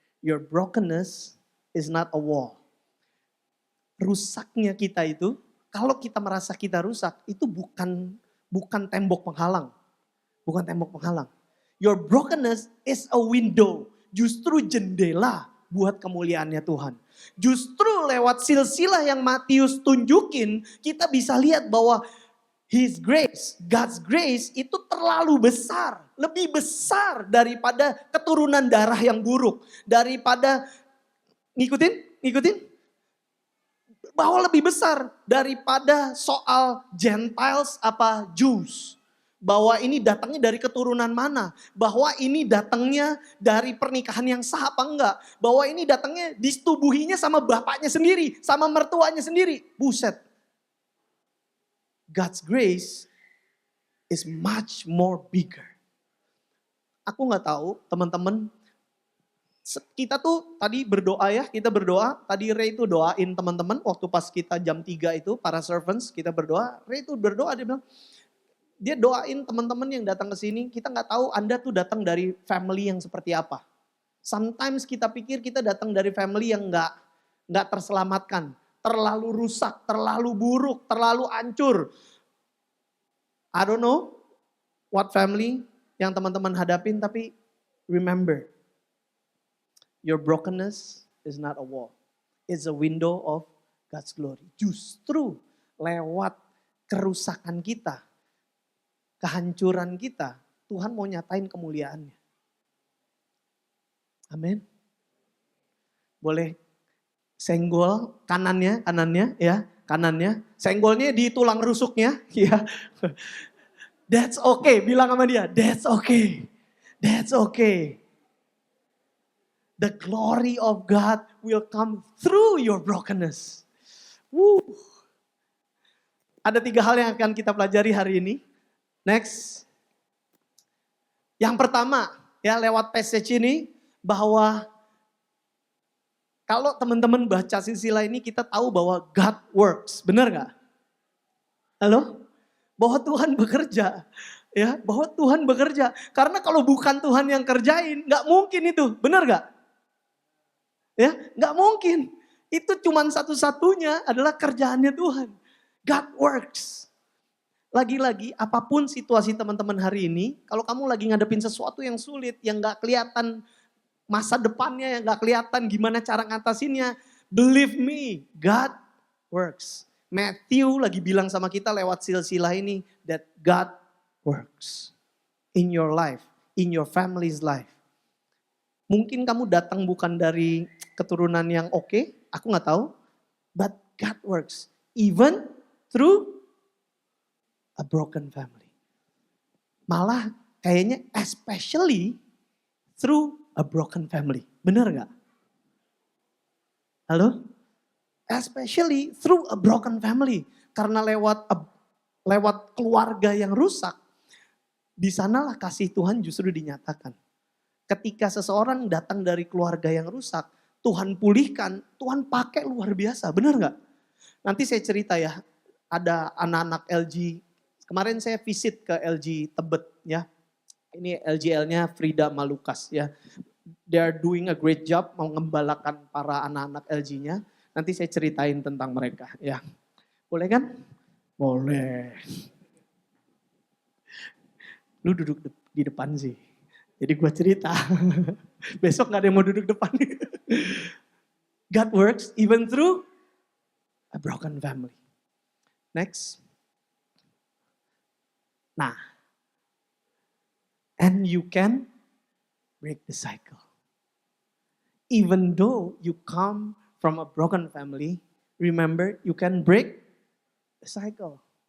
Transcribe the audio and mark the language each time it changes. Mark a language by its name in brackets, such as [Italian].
[English] Your brokenness is not a wall. [Indonesian] Rusaknya kita itu, kalau kita merasa kita rusak, itu bukan tembok penghalang. Bukan tembok penghalang. [English] Your brokenness is a window. [Indonesian] Justru jendela buat kemuliaannya Tuhan. Justru lewat silsilah yang Matius tunjukin, kita bisa lihat bahwa [English] His grace, God's grace [Indonesian] itu terlalu besar. Lebih besar daripada keturunan darah yang buruk. Daripada, ngikutin? Bahwa lebih besar daripada soal Gentiles apa Jews. Bahwa ini datangnya dari keturunan mana. Bahwa ini datangnya dari pernikahan yang sah apa enggak. Bahwa ini datangnya disetubuhinya sama bapaknya sendiri. Sama mertuanya sendiri. Buset. [English] God's grace is much more bigger. [Indonesian] Aku gak tahu teman-teman. Kita tuh tadi berdoa ya, kita berdoa. Tadi Ray itu doain teman-teman waktu pas kita jam 3 itu, para servants kita berdoa. Ray itu berdoa, dia bilang, dia doain teman-teman yang datang ke sini. Kita gak tahu Anda tuh datang dari family yang seperti apa. Sometimes kita pikir kita datang dari family yang gak terselamatkan. Terlalu rusak, terlalu buruk, terlalu hancur. [English] I don't know what family [Indonesian] yang teman-teman hadapin, tapi [English] remember. Your brokenness is not a wall. It's a window of God's glory. [Indonesian] Justru lewat kerusakan kita, kehancuran kita, Tuhan mau nyatain kemuliaannya. Amin. Boleh senggol kanannya ya, kanannya. Senggolnya di tulang rusuknya, ya. [English] That's okay, [Indonesian] bilang sama dia, [English] that's okay. That's okay. The glory of God will come through your brokenness. Woo. [Indonesian] Ada 3 hal yang akan kita pelajari hari ini. Next. Yang pertama, ya lewat passage ini, bahwa kalau teman-teman baca silsilah ini, kita tahu bahwa [English] God works. [Indonesian] Benar gak? Halo? Bahwa Tuhan bekerja. Ya, bahwa Tuhan bekerja. Karena kalau bukan Tuhan yang kerjain, gak mungkin itu. Benar gak? Ya, nggak mungkin. Itu cuman satu-satunya adalah kerjaannya Tuhan. [English] God works. [Indonesian] Lagi-lagi apapun situasi teman-teman hari ini, kalau kamu lagi ngadepin sesuatu yang sulit, yang nggak kelihatan masa depannya, yang nggak kelihatan gimana cara ngatasinnya, [English] believe me, God works. Matthew [Indonesian] lagi bilang sama kita lewat silsilah ini, [English] that God works in your life, in your family's life. [Indonesian] Mungkin kamu datang bukan dari keturunan yang oke, aku gak tahu. [English] But God works even through a broken family. [Indonesian] Malah kayaknya [English] especially through a broken family. [Indonesian] Benar gak? Halo? [English] Especially through a broken family. [Indonesian] Karena lewat keluarga yang rusak, di sanalah kasih Tuhan justru dinyatakan. Ketika seseorang datang dari keluarga yang rusak, Tuhan pulihkan, Tuhan pakai luar biasa, benar gak? Nanti saya cerita ya, ada anak-anak LG, kemarin saya visit ke LG Tebet ya. Ini LGL-nya Frida Malukas ya. [English] They are doing a great job [Indonesian] mengembalakan para anak-anak LG-nya. Nanti saya ceritain tentang mereka ya. Boleh kan? Boleh. Lu duduk di depan sih. Jadi gue cerita, besok gak ada yang mau duduk depan. [English] God works even through a broken family. Next. Nah, and you can break the cycle. Even though you come from a broken family, remember you can break the cycle.